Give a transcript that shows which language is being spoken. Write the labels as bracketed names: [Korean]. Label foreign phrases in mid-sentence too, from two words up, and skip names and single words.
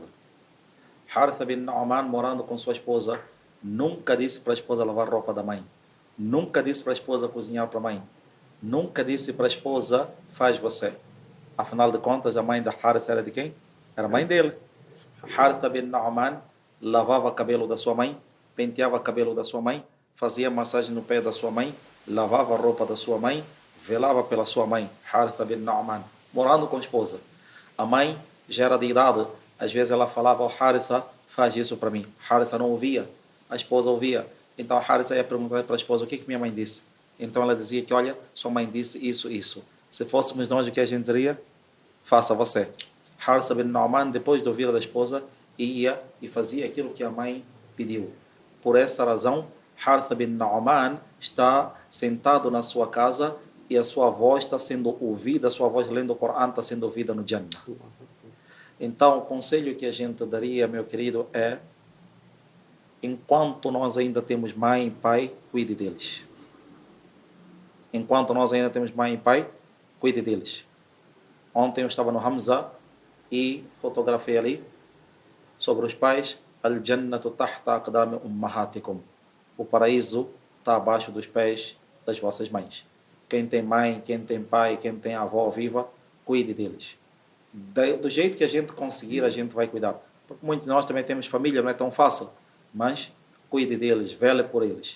[Portuguese] Harith bin Nu'man, morando com sua esposa, nunca disse para a esposa lavar roupa da mãe. Nunca disse para a esposa cozinhar para a mãe. Nunca disse para a esposa, faz você. Afinal de contas, a mãe da Harith era de quem? Era a mãe dele. Haritha bin Nu'man lavava cabelo da sua mãe, penteava cabelo da sua mãe, fazia massagem no pé da sua mãe, lavava a roupa da sua mãe, velava pela sua mãe. Haritha bin Nu'man, morando com a esposa. A mãe já era de idade, às vezes ela falava ao Haritha, faz isso para mim. Haritha não ouvia, a esposa ouvia. Então a Haritha ia perguntar para a esposa o que minha mãe disse. Então ela dizia que, olha, sua mãe disse isso, isso. Se fôssemos nós, o que a gente diria? Faça você. Haritha bin Nu'man, depois de ouvir da esposa, ia e fazia aquilo que a mãe pediu. Por essa razão, Haritha bin Nu'man está sentado na sua casa e a sua voz está sendo ouvida, a sua voz lendo o Corão está sendo ouvida no Jannah. Então, o conselho que a gente daria, meu querido, é: enquanto nós ainda temos mãe e pai, cuide deles. Enquanto nós ainda temos mãe e pai, cuide deles. Ontem eu estava no Hamza e fotografei ali sobre os pais. [Arabic] الجنة تحت أقدام أمهاتكم. [Portuguese] O paraíso está abaixo dos pés das vossas mães. Quem tem mãe, quem tem pai, quem tem avó viva, cuide deles. Do jeito que a gente conseguir, a gente vai cuidar. Porque muitos de nós também temos família, não é tão fácil. Mas cuide deles, vele por eles.